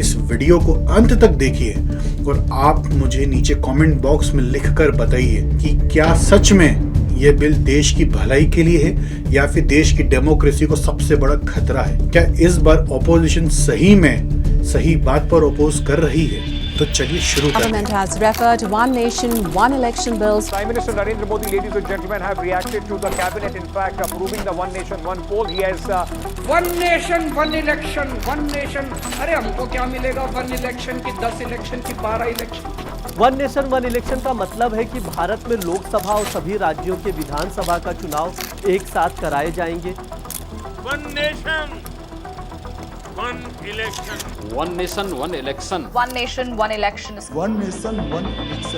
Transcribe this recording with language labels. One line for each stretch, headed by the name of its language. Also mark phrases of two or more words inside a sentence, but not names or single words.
Hindi: इस वीडियो को अंत तक देखिए और आप मुझे नीचे
English: comment box
Hindi: में लिखकर बताइए कि क्या सच में ये बिल देश की भलाई के लिए है या फिर देश की डेमोक्रेसी को सबसे बड़ा खतरा है। क्या इस बार ऑपोजिशन सही में सही बात पर अपोज कर रही है? तो चलिए शुरू करते हैं।
English: Government has referred one nation, one election bills. Prime Minister Narendra Modi, ladies and gentlemen, have reacted to the cabinet, in fact, approving the one nation, one poll. He has one nation, one election, one nation.
Hindi: अरे हमको क्या मिलेगा
English: one election
Hindi: की 10 election की 12 election?
English: one nation one election
Hindi: का मतलब है कि भारत में लोकसभा और सभी राज्यों के विधानसभा का चुनाव एक साथ कराए जाएंगे।
English: one nation one election. One nation, one election. One nation, one election. One nation, one election.